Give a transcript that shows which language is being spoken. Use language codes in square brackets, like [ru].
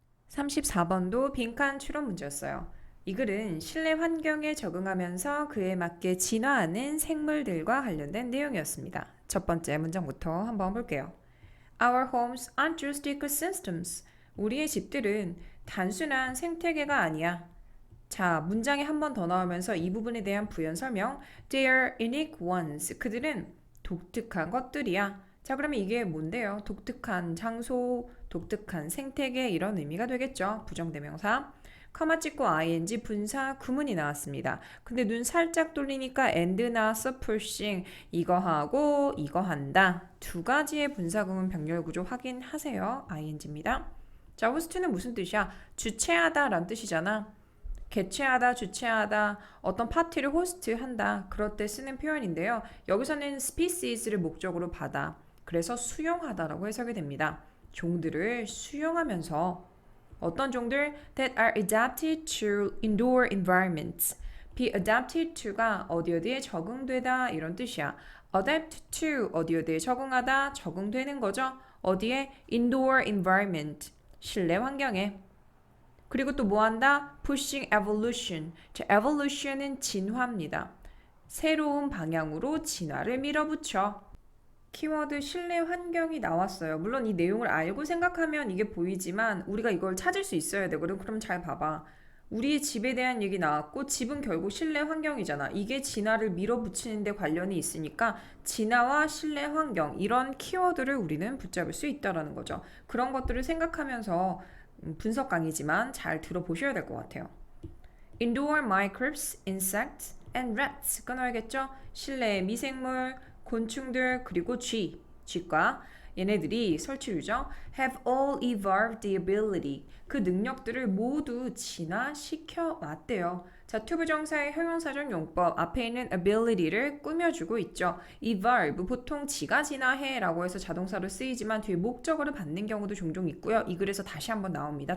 [ko] 34번도 빈칸 추론 문제였어요. 이 글은 실내 환경에 적응하면서 그에 맞게 진화하는 생물들과 관련된 내용이었습니다. 첫 번째 문장부터 한번 볼게요. [en] Our homes aren't just ecosystems. [ko] 우리의 집들은 단순한 생태계가 아니야. 자, 문장이 한 번 더 나오면서 이 부분에 대한 부연 설명. [en] They are unique ones. [ko] 그들은 독특한 것들이야. 자, 그러면 이게 뭔데요? 독특한 장소, 독특한 생태계 이런 의미가 되겠죠. 부정대명사. 커마 찍고 ing 분사 구문이 나왔습니다. 근데 눈 살짝 돌리니까 and 나왔어. pushing. 이거 하고 이거 한다. 두 가지의 분사 구문 병렬 구조 확인하세요. ing입니다. 자, 호스트는 무슨 뜻이야? 주최하다 라는 뜻이잖아. 개최하다, 주최하다, 어떤 파티를 호스트한다. 그럴 때 쓰는 표현인데요. 여기서는 species를 목적으로 받아. 그래서 수용하다라고 해석이 됩니다. 종들을 수용하면서 어떤 종들 [en] that are adapted to indoor environments. be adapted to [ko] 가 어디에 적응되다 이런 뜻이야. [en] adapt to [ko] 어디에 적응하다, 적응되는 거죠. 어디에? [en] indoor environment. [ko] 실내 환경에. 그리고 또 뭐 한다? [en] pushing evolution. [ko] 자, evolution은 진화입니다. 새로운 방향으로 진화를 밀어붙여. 키워드 실내 환경이 나왔어요. 물론 이 내용을 알고 생각하면 이게 보이지만 우리가 이걸 찾을 수 있어야 되거든. 그럼 잘 봐봐. 우리의 집에 대한 얘기 나왔고 집은 결국 실내 환경이잖아. 이게 진화를 밀어붙이는 데 관련이 있으니까 진화와 실내 환경 이런 키워드를 우리는 붙잡을 수 있다라는 거죠. 그런 것들을 생각하면서 분석 강의지만 잘 들어보셔야 될 것 같아요. [en] Indoor microbes, insects, and rats 끊어야겠죠? [ko] 실내 미생물, 곤충들 그리고 쥐과 얘네들이 설치류죠. [en] Have all evolved the ability. [ko] 그 능력들을 모두 진화시켜 왔대요. 자, 투부정사의 형용사적 용법 앞에 있는 ability를 꾸며주고 있죠. evolve 보통 지가 진화해 라고 해서 자동사로 쓰이지만 뒤에 목적어를 받는 경우도 종종 있고요. 이 글에서 다시 한번 나옵니다.